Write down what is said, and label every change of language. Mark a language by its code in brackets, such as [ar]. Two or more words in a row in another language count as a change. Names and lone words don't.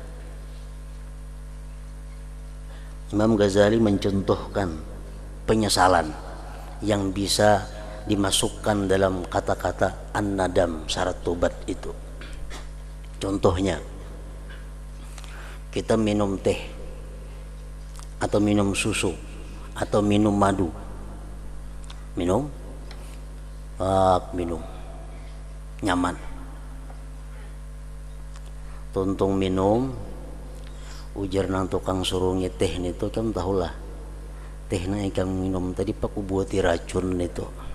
[id] Imam Ghazali mencontohkan penyesalan yang bisa dimasukkan dalam kata-kata an-nadam, syarat tobat itu. Contohnya, kita minum teh atau minum susu atau minum madu, [bjn] minum nyaman, tuntung minum, ujar nang tukang suruhnya teh itu kan tahulah teh na ikam minum tadi pak buati racun itu.